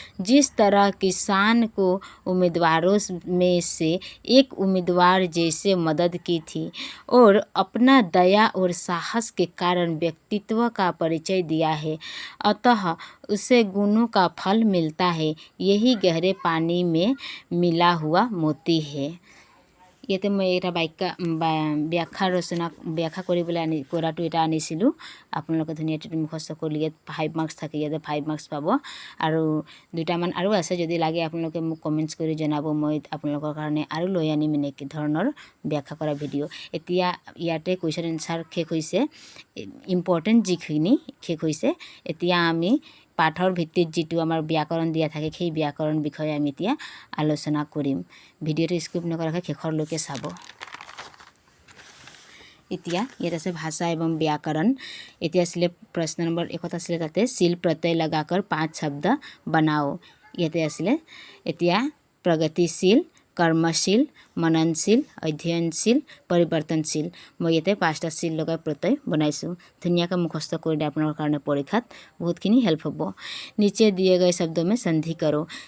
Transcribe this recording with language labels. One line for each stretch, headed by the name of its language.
Hindi: जिस तरह किसान को उम्मीदवारों में से एक उम्मीदवार जैसे मदद की थी और अपना दया और साहस के कारण व्यक्तित्व का परिचय दिया है, अतः उसे गुणों का फल मिलता है। यही गहरे पानी में मिला हुआ मोती है।
Assamese: ইয়াতে মই এটা ব্যাখ্যা কৰিবলৈ কৰাটো এটা আনিছিলোঁ। আপোনালোকে ধুনীয়াকৈ মুখস্থ কৰি ইয়াত 5 মাৰ্কছ থাকে, ইয়াতে 5 মাৰ্কছ পাব। আৰু দুটামান আৰু আছে, যদি লাগে আপোনালোকে মোক কমেণ্টছ কৰি জনাব, মই আপোনালোকৰ কাৰণে আৰু লৈ আনিম এনেকৈ ধৰণৰ ব্যাখ্যা কৰা ভিডিঅ'। এতিয়া ইয়াতে কুৱেশ্যন এনচাৰ শেষ হৈছে, ইম্পৰ্টেণ্ট যিখিনি শেষ হৈছে। এতিয়া আমি পাঠৰ ভিত্তিত যিটো আমাৰ ব্যাকৰণ দিয়া থাকে সেই ব্যাকৰণ বিষয়ে আমি এতিয়া আলোচনা কৰিম। ভিডিঅ'টো স্কিপ নকৰাকৈ শেষৰলৈকে চাব। এতিয়া ইয়াত আছে ভাষা एवं व्याकरण। এতিয়া আছিলে প্ৰশ্ন নম্বৰ 1 আছিলে, তাতে
Hindi: सील प्रत्यय लगाकर 5 शब्द बनाओ।
Assamese: ইয়াতে আছিলে এতিয়া
Hindi: प्रगतिशील, कर्मशील, मननशील, अध्ययनशील, परिवर्तनशील।
Assamese: मैं ইয়াতে 5টা सील লগাই प्रत्यय बनाइছোঁ। ধুনীয়াকৈ মুখস্থ কৰিলে আপোনাৰ কাৰণে পৰীক্ষাত বহুতখিনি হেল্প হ'ব।
Hindi: नीचे दिए गए शब्दों में संधि करो।